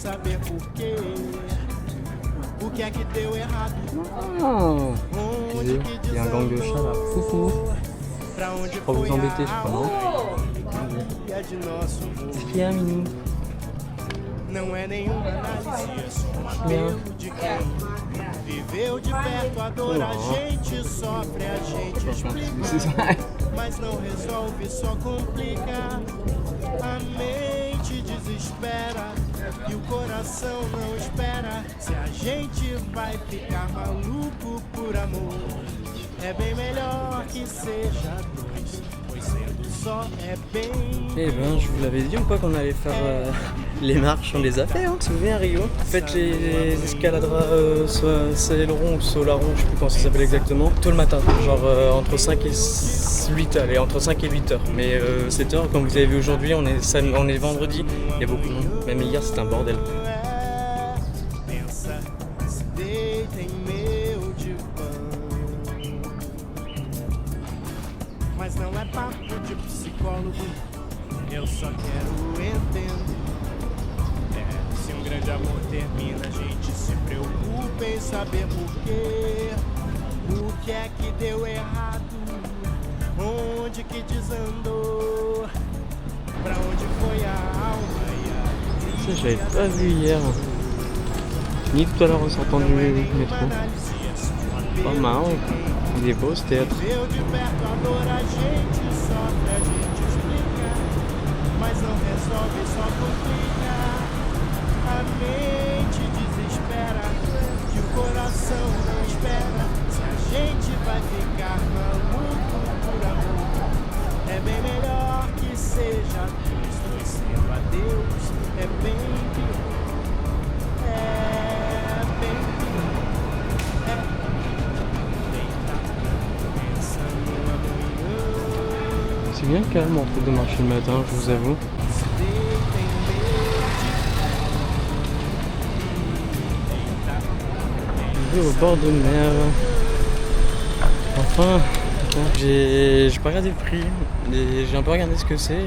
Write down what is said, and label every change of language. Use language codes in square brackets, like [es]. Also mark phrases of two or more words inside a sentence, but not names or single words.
[fr] Oh, il y a un gang de chats là. Foufou. Je crois vous embêter, je crois, non? Qu'est-ce qu'il y a, Minou? Bien. [pt] Mas não resolve, só complica. A mente desespera e o coração não espera. Se a gente vai ficar maluco por amor, é bem melhor que seja dois, pois sendo só é bem. [fr] Eh ben, je vous l'avais dit ou pas qu'on allait faire les marches, on les a fait, hein. Tu te souviens à Rio? Faites les escaladras Celeron ou Solaron, je sais plus comment ça s'appelle exactement, tôt le matin, genre entre 5 et 8 heures, allez, entre 5 et 8 heures. Mais 7 heures, comme vous avez vu aujourd'hui, on est vendredi, il y a beaucoup de monde. Même hier, c'était un bordel. [pt] Mas não é papo de psicólogo, eu só quero entender. Se grande amor termina, a gente se preocupa em saber porquê. O que é que deu errado? Onde que desandou? Pra onde foi a alma? [fr] Ça, j'avais pas vu hier, ni tout à l'heure en sortant du métro. Pas mal, il est beau ce théâtre. [pt] Mas não resolve, só complica. A mente desespera que o coração não espera. Se a gente vai ficar maluco por amor, é bem melhor que seja dois sendo adeus. É bem pior, é bem pior. É deitar pensando amanhã. [fr] C'est bien calme en fait de marcher le matin, je vous avoue. Je vais au bord de mer. Enfin, j'ai pas regardé le prix, mais j'ai un peu regardé ce que c'est.